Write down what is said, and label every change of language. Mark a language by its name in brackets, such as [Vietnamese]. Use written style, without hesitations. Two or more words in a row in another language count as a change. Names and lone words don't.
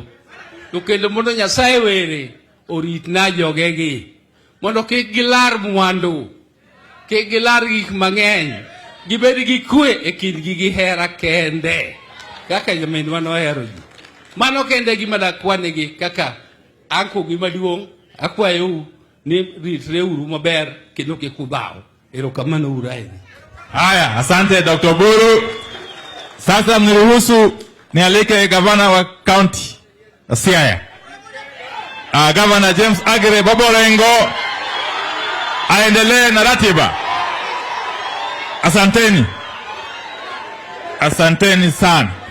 [Luo (Kenya and Tanzania)] To kendo mondo Nyasaye were oritna jogegi mondo kik gilar mwandu, kik gilar gik mang'eny, gibed gi kwe e kindgi gi hera kende kaka nyaminwa nohero ji. Mano kende gima dakwanegi kaka anko gima duong', akwayo ni ritre uru maber kendo kik udhaw. Erokamano uru ahinya. [Swahili] Haya, asante Dr. Buru. Sasa mniruhusu nialike gavana wa county Siaya, Governor James Agire Boborengo aendelee na ratiba. Asanteni. Asanteni sana.